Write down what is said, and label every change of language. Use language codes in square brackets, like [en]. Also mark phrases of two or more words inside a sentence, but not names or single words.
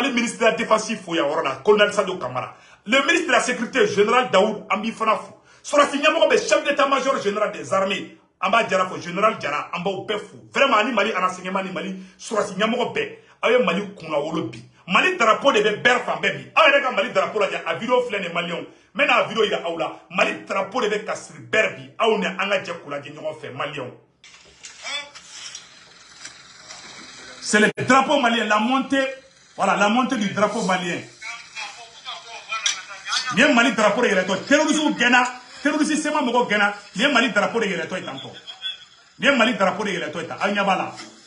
[bm] Mali [fr] ministre de la défense [bm] fo yan yɔrɔ la colonel Sadio Kamara [fr] le ministre de la sécurité général [bm] Daoud an b'i fana fo sɔrɔsi ɲɛmɔgɔ bɛ [fr] chef d'état-major général des armées [bm] an b'a jara fo général Jara an b'aw bɛɛ fo vraiment ani Mali renseignement ni Mali sɔrɔsi ɲɛmɔgɔ bɛɛ aw ye Mali kunnawolo bi Mali drapeau de bɛ bɛɛ fan bɛɛ bi aw yɛrɛ ka Mali drapeau lajɛ a vidéo filɛ nin Maliens n bɛna a vidéo yira aw la Mali drapeau de bɛ ka siri bɛɛ bi aw ni an ka jɛ k'u lajɛ ɲɔgɔn fɛ Maliens [fr] c'est le drapeau malien la montée voilà la montée du drapeau malien [bm] ni ye Mali drapeau de yɛlɛtɔ terroristes gɛnna terroristes sema mɔgɔ gɛnna ni ye Mali drapeau de yɛlɛtɔ ye tantɔ ni ye Mali drapeau de yɛlɛtɔ ye tan aw ɲɛ b'a la